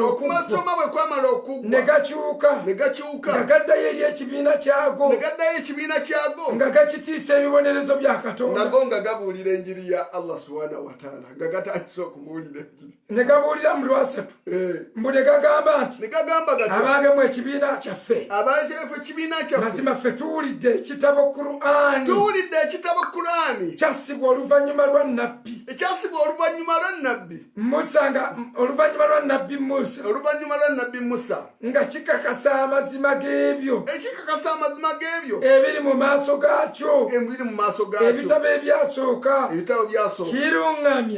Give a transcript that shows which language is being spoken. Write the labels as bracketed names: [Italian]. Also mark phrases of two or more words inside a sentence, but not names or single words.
[Ganda] okumasoma bwe kwamala okuggwa ne gakyuka nga gaddayo eri ekibiina kyago nga gakitiisa ebibonerezo bya Katonda nago nga gabuulira enjiri ya Allah [Arabic] سبحانه وتعالى [Ganda] nga gatandise okubuulira enjiri ne gabuulira mu lwasatu mbu ne gagamba nti abagemu ekibiina kyaffe mazima ffe tuwulidde ekitabo Kur'ani kyasibwa oluvannyuma lwa nnabbi Musa nga oluvannyuma lwa nnabbi Musa nga kikakasa amazima g'ebyo ebiri mu maaso gaakyo ebitabo ebyasooka kiruŋŋamya